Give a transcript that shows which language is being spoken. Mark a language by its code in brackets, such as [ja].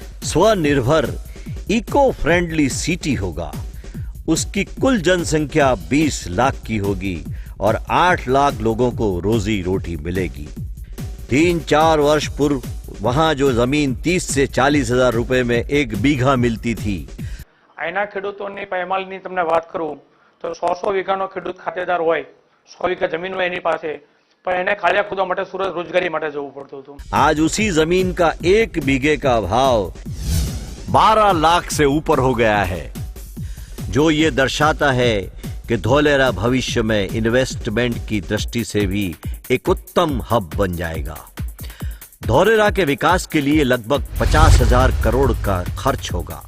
[hi] स्वनिर्भर eco friendly city होगा। उसकी कुल जनसंख्या 20 लाख की होगी और 8 लाख लोगों को रोजी रोटी मिलेगी। 3-4 वर्ष पूर्व वहां जो जमीन 30 से 40 हजार रुपए में 1 बीघा मिलती थी, [gu] અહીંના ખેડૂતોની પૈમાલની તમને વાત કરું તો 100 વીઘાનો ખેડૂત ખાતેદાર હોય, 100 વીઘા જમીન હોય એની પાસે, પણ એને ખાલિયા ખોદવા માટે સુરત રોજગારી માટે જવું પડતું હતું। [hi] आज उसी जमीन का 1 बीघे का भाव 12 लाख से ऊपर हो गया है, जो ये दर्शाता है कि धोलेरा भविष्य में इन्वेस्टमेंट की दृष्टि से भी एक उत्तम हब बन जाएगा। धोलेरा के विकास के लिए लगभग 50,000 करोड़ का खर्च होगा।